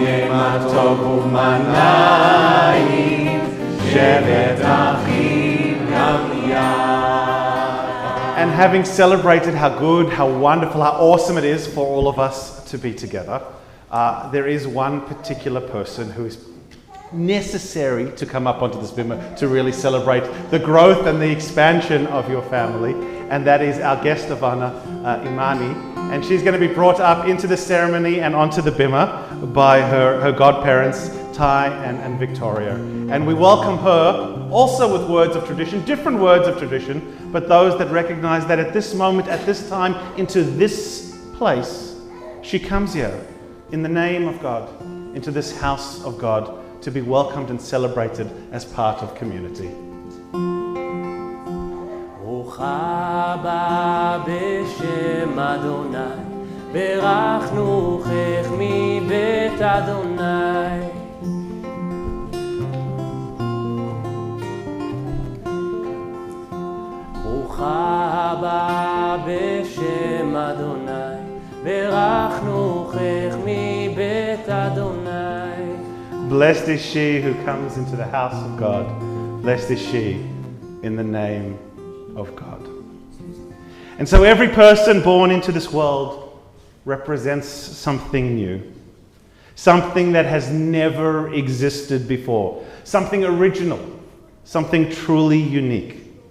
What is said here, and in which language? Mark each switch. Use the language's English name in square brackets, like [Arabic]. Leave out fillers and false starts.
[Hebrew] הנה מה טוב ומה נעים, שבת אחים גם יחד. [English] And having celebrated how good, how wonderful, how awesome it is for all of us to be together, there is one particular person who is necessary to come up onto this bimah to really celebrate the growth and the expansion of your family, and that is our guest of honor, Imani. And she's going to be brought up into the ceremony and onto the bimah by her godparents, Ty and Victoria. And we welcome her also with words of tradition, different words of tradition, but those that recognize that at this moment, at this time, into this place, she comes here in the name of God, into this house of God, to be welcomed and celebrated as part of community. [Hebrew] ברוכה הבאה בשם אדוני, ברכנוכך מבית אדוני. ברוכה הבאה בשם אדוני, ברכנוכך מבית אדוני. [English] Blessed is she who comes into the house of God. Blessed is she in the name of God. And so every person born into this world represents something new, something that has never existed before, something original, something truly unique.